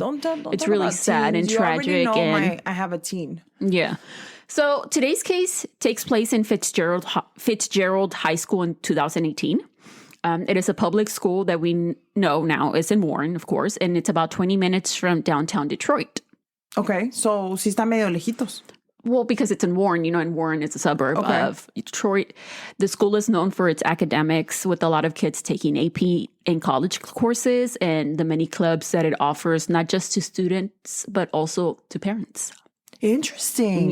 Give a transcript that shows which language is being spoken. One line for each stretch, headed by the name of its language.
English: It's really sad and tragic. I have a teen. Yeah. So today's case takes place in Fitzgerald High School in 2018. It is a public school that we know now is in Warren, of course, and it's about 20 minutes from downtown Detroit. Okay, so
Spanish: sí está medio lejitos.
English: Well, because it's in Warren, and Warren is a suburb of Detroit. The school is known for its academics, with a lot of kids taking AP and college courses and the many clubs that it offers, not just to students, but also to parents. Interesting.